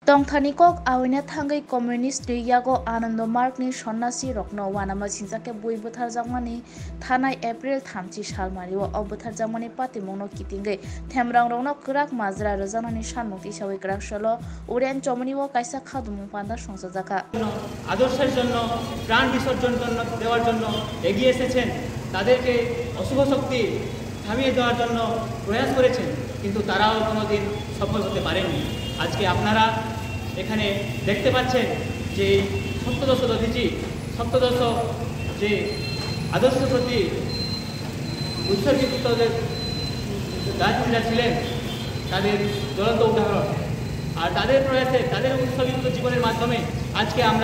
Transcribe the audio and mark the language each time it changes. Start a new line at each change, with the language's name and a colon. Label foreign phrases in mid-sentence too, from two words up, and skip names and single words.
Kok Borok: Tongthanikok awina thangai communist yago Anando Mark ni sonnasi rokno wanama sinjake bui butharjakmani thanai April 3 salmario o butharjakmani patimongno kitingai themrang rokno kwrak majra rwjaknani sanmukti hisabe kwrak solo uren chomaniwo kaisa khadumung panda songsajaka
Bangla: আদর্শের জন্য প্রাণ বিসর্জন দেওয়ার জন্য এগিয়ে এসেছেন তাদেরকে অশুভ শক্তি থামিয়ে দেওয়ার জন্য প্রয়াস করেছেন কিন্তু তারাও কোনোদিন সফল হতে পারেননি আজকে আপনারা এখানে দেখতে পাচ্ছেন যে সপ্তদশ দধিজি সপ্তদশ যে আদর্শের প্রতি উৎসর্গিত রাজনীতিরা ছিলেন তাদের জ্বলন্ত উদাহরণ আর তাদের প্রয়াসে তাদের উৎসর্গিত জীবনের মাধ্যমে আজকে আমরা